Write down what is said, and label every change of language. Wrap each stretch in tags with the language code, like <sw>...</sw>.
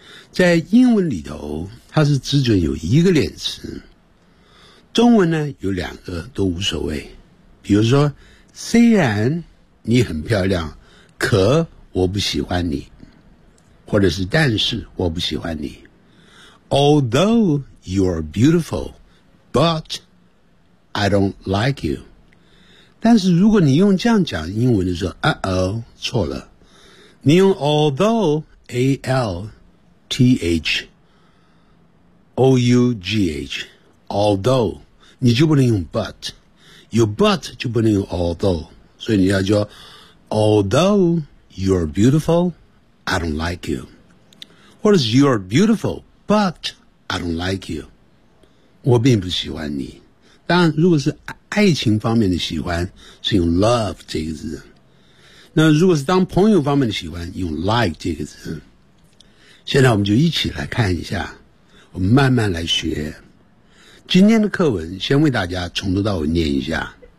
<zh>在英文里头它是只准有一个连词，中文呢有两个都无所谓。比如说虽然你很漂亮，可我不喜欢你，或者是但是我不喜欢你。</zh> <en>Although you are beautiful butI don't like you。</en> <zh>但是如果你用这样讲英文的时候，错了。你用 although A-L-T-H-O-U-G-H although， 你就不能用 but， 有 but 就不能用 although。所以你要说</zh> <en>although you're beautiful I don't like you，</en> <zh>或者是</zh> <en>you're beautiful but I don't like you，</en> <zh>我并不喜欢你。当然如果是爱情方面的喜欢是用 love 这个字，那如果是当朋友方面的喜欢用 like 这个字。现在我们就一起来看一下，我们慢慢来学。今天的课文先为大家从头到尾念一下。</zh>